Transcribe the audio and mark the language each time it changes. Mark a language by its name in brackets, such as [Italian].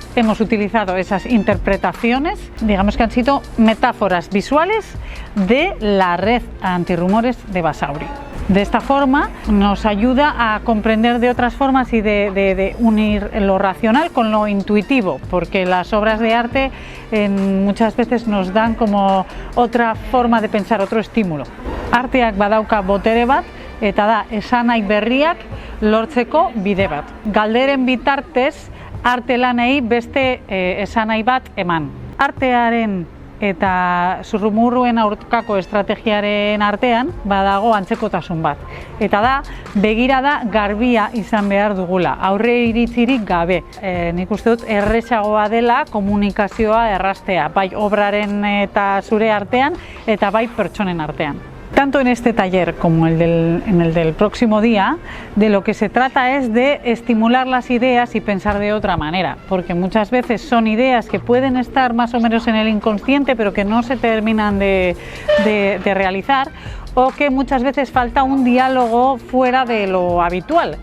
[Spanish] Hemos utilizado esas interpretaciones, digamos que han sido metáforas visuales de la red antirrumores de Basauri. De esta forma nos ayuda a comprender de otras formas y de unir lo racional con lo intuitivo, porque las obras de arte muchas veces nos dan como otra forma de pensar, otro estímulo. [Basque] Arteak badauka botere bat, eta da esanahi berriak lortzeko bide bat. Galderen bitartez arte lanei beste esanahi bat eman. Artearen eta zurrumurruen aurkako estrategiaren artean badago antzekotasun bat. Eta da, begirada garbia izan behar dugula, aurre iritzirik gabe. Nik uste dut errezagoa dela komunikazioa erraztea, bai obraren eta zure artean, eta bai pertsonen artean. [Spanish] Tanto en este taller como en el del próximo día, de lo que se trata es de estimular las ideas y pensar de otra manera, porque muchas veces son ideas que pueden estar más o menos en el inconsciente, pero que no se terminan de realizar, o que muchas veces falta un diálogo fuera de lo habitual.